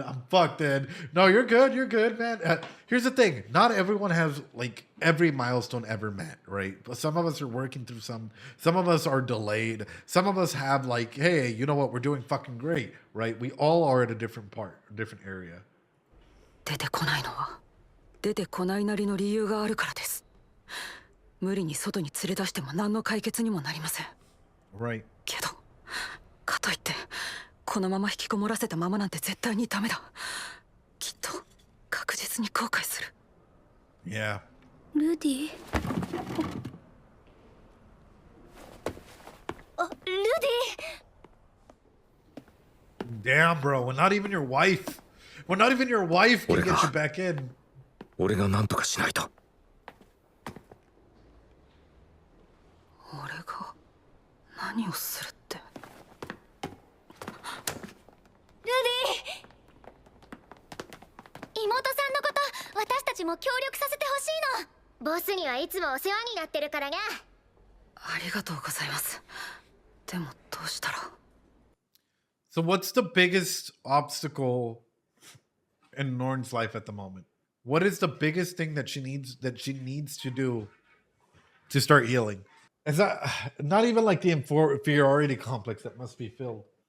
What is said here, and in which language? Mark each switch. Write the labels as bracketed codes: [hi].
[en] I'm fucked, Ed. No, you're good. You're good, man. Here's the thing. Not everyone has, like, every milestone ever met, right? But some of us are working through some. Some of us are delayed. Some of us have, like, hey, you know what? We're doing fucking great, right? We all are at a different part, a different area. [ja] 出てこないのは出てこないなりの理由があるからです。無理に外に連れ出しても何の解決にもなりません。 [en] Right. [ja] けど、かといって。このまま引きこもらせたままなんて絶対にダメだ。きっと確実に後悔する。 [en] Yeah. [ja] ルディ。あ、ルディ。 [en] Damn, bro. When not even your wife can get you back in. [ja] 俺が何とかしないと。俺が何をするって。妹さんのこと私たちも協力させてほしいの。ボスにはいつもお世話になってるからが。ありがとうございます。でもどうしたら。 [en] So what's the biggest obstacle in Norn's life at the moment? What is the biggest thing that she needs to do to start healing? Is that not even like the inferiority complex that must be filled?